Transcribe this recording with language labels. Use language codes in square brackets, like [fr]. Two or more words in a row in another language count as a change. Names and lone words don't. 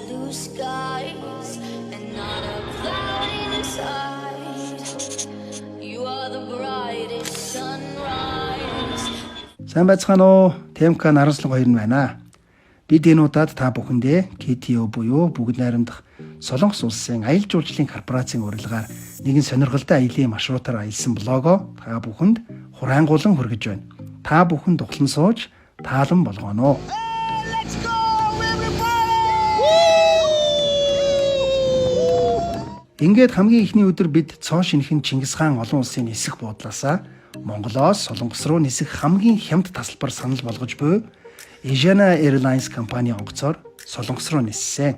[en] blue skies and not a cloud in sight. You are the brightest sunrise. [mn] Сайн байцгаана уу? ТМК Наранслаг 2 нь байна. Бид энэ удаад та бүхэндээ KTO буюу бүгд найрамдах Солонгос улсын аялал жуулчлалын корпорацийн урилгаар нэгэн сонирхолтой аялын маршрутаар аялсан блогоо та бүхэнд хураангуулан хүргэж байна. Та бүхэн дуглан сууж таалан болгоно. Ингээд хамгийн ихний өдөр бид цоо шинхэн Чингис хаан олон улсын нисэх буудлаасаа Монголоос Солонгос руу нисэх хамгийн хямд тасалбар санал болгож буй Asiana Airlines компани онгоцоор Солонгос руу ниссэн.